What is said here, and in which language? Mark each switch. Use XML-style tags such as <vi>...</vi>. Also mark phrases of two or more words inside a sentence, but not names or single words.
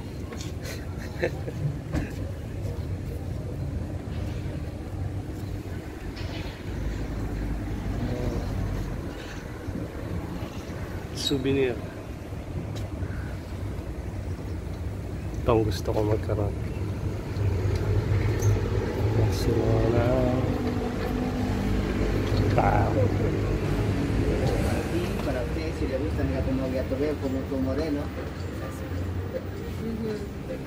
<tl>Souvenir. Ito ang gusto ko magkaroon. Barcelona. Tao.</tl> <es>Para usted, si le gusta el gato moreno, como moreno.</es>